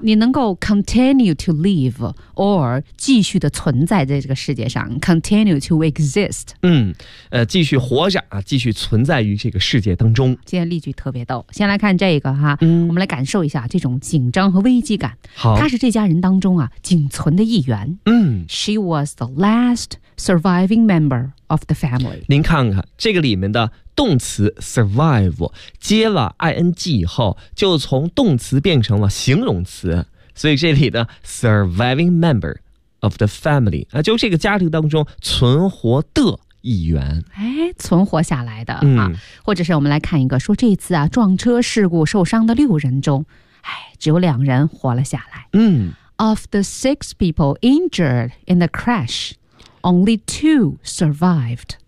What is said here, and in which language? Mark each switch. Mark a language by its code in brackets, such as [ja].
[zh] 你能够 [en] continue to live or [zh] 继续的存在在这个世界上， [en] continue to exist, [zh] 继续活着啊，继续存在于这个世界当中。今天例句特别逗，先来看这个哈，我们来感受一下这种紧张和危机感。好，他是这家人当中啊仅存的一员。 [en] She was the last surviving member of the family. [zh] 您看看这个里面的动词 survive 接了 ing 以后就从动词变成了形容词，所以这里的 [en] surviving member of the family [zh] 就这个家庭当中存活的一员，存活下来的啊。或者是我们来看一个，说这次啊撞车事故受伤的六人中，只有两人活了下来。 [en] Of the six people injured in the crash, Only two survived.